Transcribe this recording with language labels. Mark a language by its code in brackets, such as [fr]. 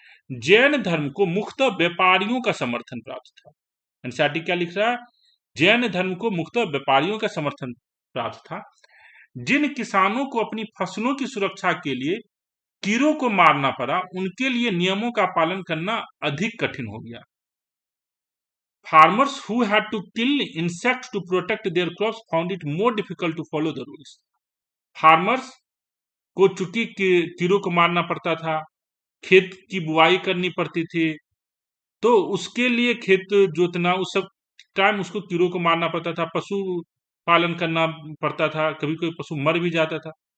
[hi] जैन धर्म को मुख्यतः व्यापारियों का समर्थन प्राप्त था। एनसीईआरटी क्या लिख रहा है? जैन धर्म को मुख्यतः व्यापारियों का समर्थन प्राप्त था। जिन किसानों को अपनी फसलों की सुरक्षा के लिए कीड़ों को मारना पड़ा, उनके लिए नियमों का पालन करना अधिक कठिन हो गया। [en] Farmers who had to kill insects to protect their crops found it more difficult to follow the rules. [hi] Farmers को चूंकि कीड़ों को मारना पड़ता था, खेत की बुआई करनी पड़ती थी, तो उसके लिए खेत जोतना, उस सब टाइम उसको कीड़ों को मारना पड़ता था, पशु पालन करना पड़ता था, कभी कोई पशु मर भी जाता था।